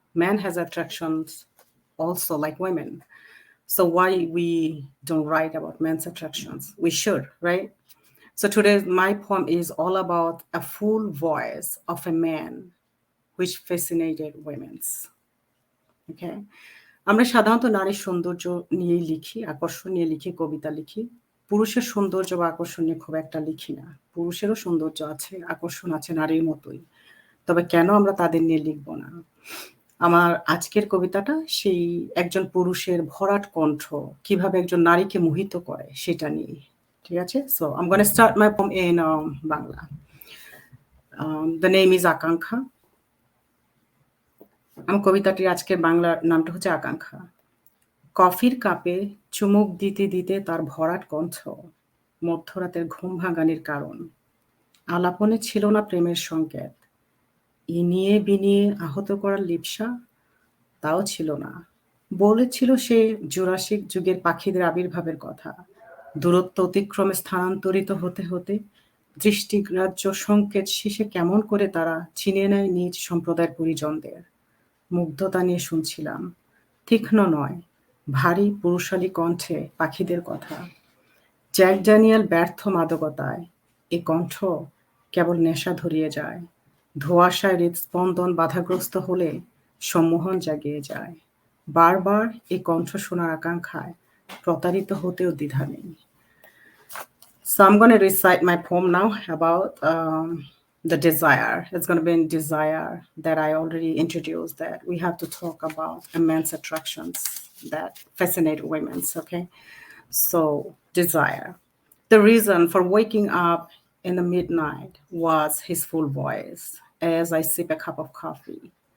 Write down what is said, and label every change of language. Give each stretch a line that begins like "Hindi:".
English: Men has attractions also like women. So why we don't write about men's attractions? We should, right? So today my poem is all about a full voice of a man which fascinated women's. Okay.
Bangla: আমরা সাধারণত নারীর সৌন্দর্য নিয়েই লিখি, আকর্ষণ নিয়ে লিখি, কবিতা লিখি। পুরুষের সৌন্দর্য বা আকর্ষণ নিয়ে খুব একটা লিখি না। পুরুষেরও সৌন্দর্য আছে, আকর্ষণ আছে নারীর মতোই। তবে কেন আমরা তাদের নিয়ে লিখব না? আমার আজকের কবিতাটা সেই একজন পুরুষের ভরাট কণ্ঠ কিভাবে একজন নারীকে মোহিত করে সেটা নিয়ে। ঠিক আছে?
English: So I'm going to start my poem in Bangla. The name is Akanksha.
Bangla: আমার কবিতাটির আজকের বাংলা নামটা হচ্ছে আকাঙ্ক্ষা। কফির কাপে চুমুক দিতে দিতে তার ভরাট কণ্ঠ মধ্যরাতের ঘুম ভাঙানির কারণ। আলাপনে ছিল না প্রেমের সংকেত, ইনিয়ে বিনিয়ে আহত করার লিপ্সা তাও ছিল না। বলেছিল সে জুরাসিক যুগের পাখিদের আবির্ভাবের কথা, দূরত্ব অতিক্রমে স্থানান্তরিত হতে হতে দৃষ্টিগ্রাহ্য সংকেত শেষে কেমন করে তারা চিনে নেয় নিজ সম্প্রদায়ের পরিজনদের। মুগ্ধতা নিয়ে শুনছিলাম, তীক্ষ্ণ নয়, ভারী পুরুষালী কণ্ঠে পাখিদের কথা। জ্যাক ড্যানিয়েল ব্যর্থ মাদকতায়, এ কণ্ঠ কেবল নেশা ধরিয়ে যায়। ধোঁয়াশায় হৃদস্পন্দন বাধাগ্রস্ত হলে সম্মোহন জাগিয়ে যায়। বারবার এই কণ্ঠ শোনার আকাঙ্ক্ষায় প্রতারিত হতেও দ্বিধা নেই।
English: So I'm going to recite my poem now about the desire. It's going to be in desire that I already introduced, that we have to talk about a man's attractions that fascinate women, okay? So, desire. The reason for waking up in the midnight was his full voice as I sip a cup of coffee.